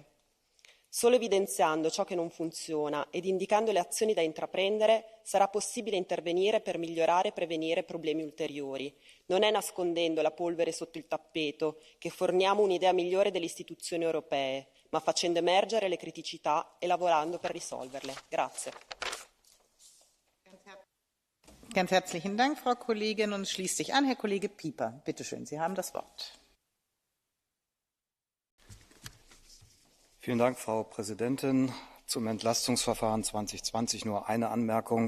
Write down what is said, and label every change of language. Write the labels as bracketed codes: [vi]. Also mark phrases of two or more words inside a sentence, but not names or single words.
[it] Solo evidenziando ciò che non funziona ed indicando le azioni da intraprendere sarà possibile intervenire per migliorare e prevenire problemi ulteriori. Non è nascondendo la polvere sotto il tappeto che forniamo un'idea migliore delle istituzioni europee, ma facendo emergere le criticità e lavorando per risolverle. Grazie. [de] Ganz herzlichen Dank, Frau Kollegin. Und es schließt sich an Herr Kollege Pieper. Bitte schön, Sie haben das Wort. Vielen Dank, Frau Präsidentin. Zum Entlastungsverfahren 2020 nur eine Anmerkung.